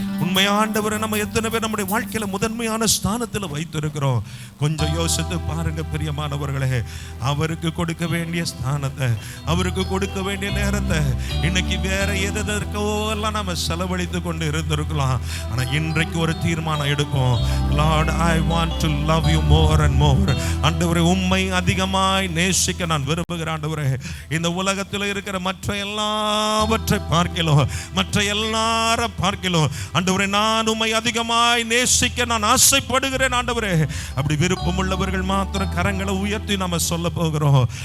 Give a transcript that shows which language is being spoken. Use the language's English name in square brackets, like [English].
[Tamil] உண்மையா ஆண்டவரை நம்ம எத்தனை பேர் நம்முடைய வாழ்க்கையில முதன்மையான ஸ்தானத்தில் வைத்திருக்கிறோம்? கொஞ்சம் யோசித்து பாருங்க பிரியமானவர்களே. அவருக்கு கொடுக்க வேண்டிய ஸ்தானத்தை, அவருக்கு கொடுக்க வேண்டிய நேரத்தை இன்னைக்கு வேற எதற்கோ எல்லாம் நம்ம செலவழித்து கொண்டு இருந்திருக்கலாம். ஆனா இன்றைக்கு ஒரு தீர்மானம் எடுப்போம். [English] Lord, I want to love you more and more. [Tamil] ஆண்டவரே உம்மை அதிகமாய் நேசிக்க நான் விரும்புகிறேன். ஆண்டவரே இந்த உலகத்தில் இருக்கிற மற்ற எல்லாவற்றை பார்க்கலாம், மற்ற எல்லாரை பார்க்கலாம் ஆண்டவரே நான் உம்மை அதிகமாய் நேசிக்க நான் ஆசைப்படுகிறேன். ஆண்டவரே அப்படி விருப்பம் உள்ளவர்கள் மாத்திரம் கரங்களை உயர்த்தி நாம சொல்ல போகிறோம்.